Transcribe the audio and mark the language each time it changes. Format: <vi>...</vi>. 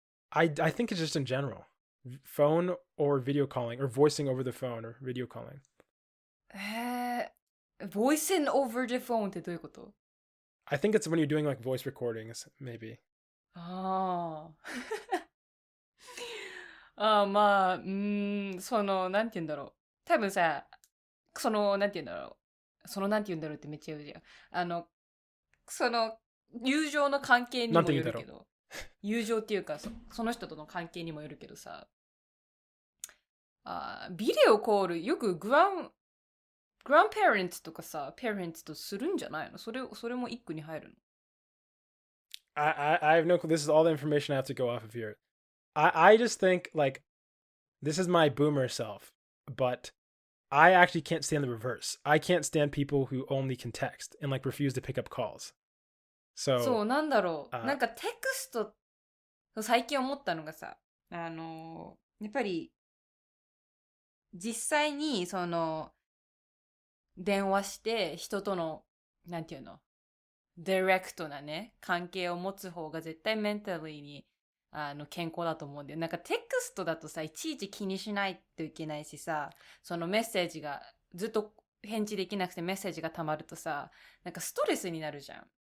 <en>I think it's just in general. Phone or video calling or voicing over the phone or video calling. Voicing over the phone</en> <ja>ってどういうこと？ I think it's when you're doing like voice recordings, maybe. ああ。まあ、なんて言うんだろう。多分さ、なんて言うんだろう。なんて言うんだろうってめっちゃ言うじゃん。友情の関係にもよるけど。友情っていうかその人との関係にもよるけどさ。ビデオコールよくグランパレンツとかさ、パレンツとするんじゃないの？それも一句に入るの？</ja> <en>I have no clue. This is all the information I have to go off of here. I just think, like, this is my boomer self, but I actually can't stand the reverse. I can't stand people who only can text and, like, refuse to pick up calls.</en> <ja>そう、なんだろう。なんかテクスト、最近思ったのがさ、やっぱり、実際に、電話して人との、なんていうの、ディレクトなね、関係を持つ方が絶対メンタリーに健康だと思うんだよ。なんかテクストだとさ、いちいち気にしないといけないしさ、そのメッセージがずっと返事できなくてメッセージが溜まるとさ、なんかストレスになるじゃん。</ja>